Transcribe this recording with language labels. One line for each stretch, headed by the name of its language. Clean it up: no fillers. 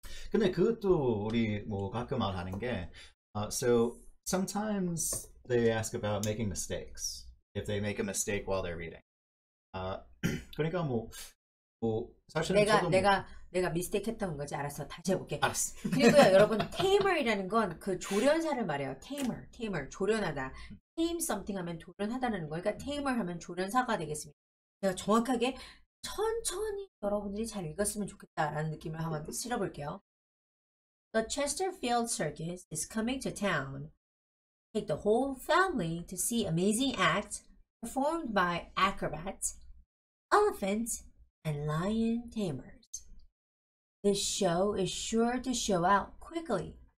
Korean: 근데 그것도 우리 뭐 가끔 말하는 게
English: so sometimes they ask about making mistakes if they make a mistake while they're reading.
Korean: 그러니까 뭐 사실은 내가 미스테이크 했던 거지. 알았어. 다시 해볼게. 알았어. 그리고요, 여러분, tamer이라는 건 그 조련사를 말해요. tamer, 조련하다.
English: tame something
Korean: 하면 조련하다는 거니까 tamer 하면 조련사가 되겠습니다. 제가 정확하게 천천히 여러분들이 잘 읽었으면 좋겠다라는 느낌을 한번 실어볼게요.
English: The Chesterfield Circus is coming to town. Take the whole family to see amazing acts performed by acrobats, elephants, and lion tamers. This show is sure to sell out quickly.